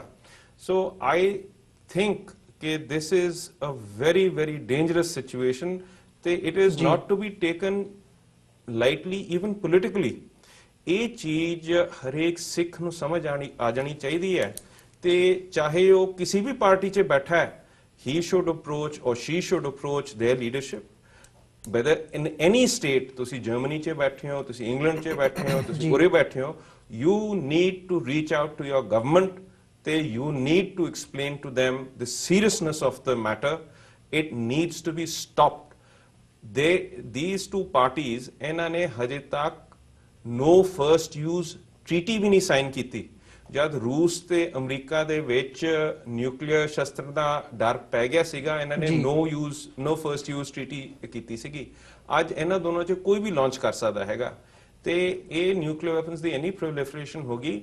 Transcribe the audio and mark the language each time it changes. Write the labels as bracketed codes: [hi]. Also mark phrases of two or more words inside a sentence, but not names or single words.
[en] So I think ਕਿ this is a very very dangerous situation, ਤੇ it is not to be taken lightly even politically। [pa] ਇਹ ਚੀਜ਼ ਹਰੇਕ ਸਿੱਖ ਨੂੰ ਸਮਝ ਆ ਜਾਣੀ ਚਾਹੀਦੀ ਹੈ, ਤੇ ਚਾਹੇ ਉਹ ਕਿਸੇ ਵੀ ਪਾਰਟੀ 'ਚ ਬੈਠਾ ਹੈ, [en] he should approach or she should approach their leadership, whether in any state, [pa] ਤੁਸੀਂ ਜਰਮਨੀ 'ਚ ਬੈਠੇ ਹੋ, ਤੁਸੀਂ ਇੰਗਲੈਂਡ 'ਚ ਬੈਠੇ ਹੋ, ਤੁਸੀਂ ਉਰੇ ਬੈਠੇ ਹੋ, [en] you need to reach out to your government, ਤੇ you need to explain to them the seriousness of the matter. It needs to be stopped. These two parties, [pa] ਇਹਨਾਂ ਨੇ ਹਜੇ ਤੱਕ [en] no first use treaty [pa] ਵੀ ਨਹੀਂ ਸਾਈਨ ਕੀਤੀ। ਜਦ ਰੂਸ ਤੇ ਅਮਰੀਕਾ ਦੇ ਵਿੱਚ ਨਿਊਕਲੀਅਰ ਸ਼ਸਤਰ ਦਾ ਡਰ ਪੈ ਗਿਆ ਸੀਗਾ, ਇਹਨਾਂ ਨੇ [en] no first use treaty [pa] ਕੀਤੀ ਸੀਗੀ। ਅੱਜ ਇਹਨਾਂ ਦੋਨੋਂ 'ਚ ਕੋਈ ਵੀ ਲਾਂਚ ਕਰ ਸਕਦਾ ਹੈਗਾ, ਤੇ ਇਹ [en] nuclear weapons [pa] ਦੀ ਇੰਨੀ ਪ੍ਰੋਲੀਫਰੇਸ਼ਨ ਹੋ ਗਈ।